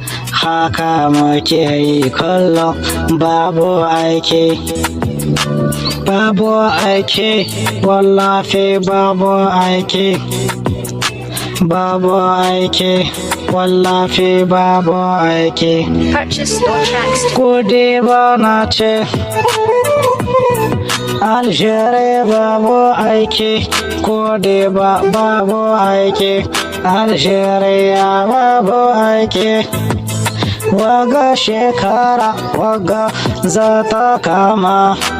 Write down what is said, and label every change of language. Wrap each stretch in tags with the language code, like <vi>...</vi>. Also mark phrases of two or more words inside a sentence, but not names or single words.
<ha>Haka muke yi kullum, babu aiki. Babu aiki, wallahi babu aiki. Babu aiki, wallahi babu aiki.</ha> <en>Purchase your tracks today.</en> <ha>Kuɗi ba na ce, Algeria babu aiki, kuɗi ba, babu aiki, Algeria babu aiki. Waga shekara, waga za ta kama.</ha>